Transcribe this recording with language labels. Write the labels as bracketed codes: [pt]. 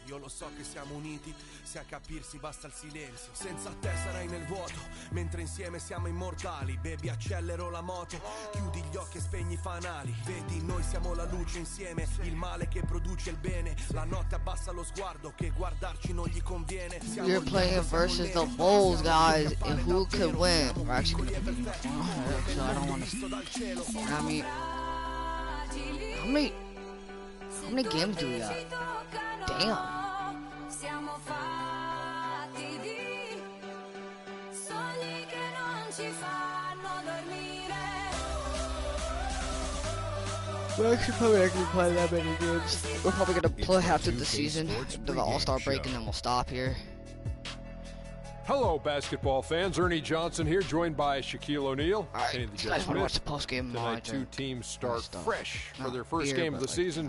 [it] Io lo so che siamo uniti, se a capirsi basta il silenzio. Senza te sarai nel vuoto, mentre insieme siamo immortali. Baby, accelero la moto, chiudi gli occhi e spegni i fanali. Vedi, noi siamo la luce insieme, il male che produce il bene. La notte abbassa lo sguardo, che guardarci non gli conviene. [en] We're playing versus the Bulls, guys, and who could win? We're actually gonna be so I don't want to. I mean, how many games do we got? Damn. [it] Siamo fatti di sogni che non ci fanno dormire. [en] We're actually probably not gonna play that many games. We're probably gonna play half of the season, the All-Star break, and then we'll stop here. Hello, basketball fans. Ernie Johnson here, joined by Shaquille O'Neal. Alright, I just want to watch the post-game Tonight, two teams start fresh for their first game of the season.